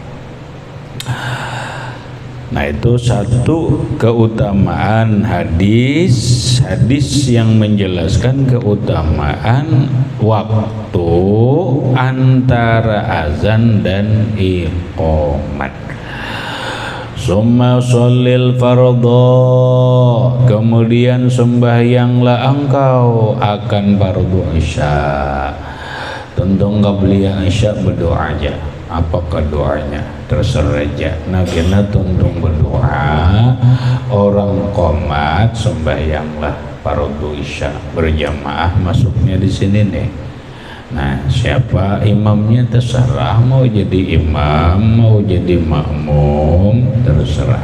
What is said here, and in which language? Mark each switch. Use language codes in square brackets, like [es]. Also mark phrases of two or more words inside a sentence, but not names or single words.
[id] Nah, itu satu keutamaan hadis yang menjelaskan keutamaan waktu antara azan dan iqamat. [ar] Summa sholil fardhu, [id] kemudian sembahyanglah engkau akan fardu isya. Tentu qabliyah isya berdoa aja. Apakah doanya? Terserah aja. [bjn] Nah, kita tuntung berdoa. Orang qomat sembahyanglah fardu isya berjamaah, masuknya di sini nih. [id] Nah, siapa imamnya terserah, mau jadi imam, mau jadi makmum, terserah.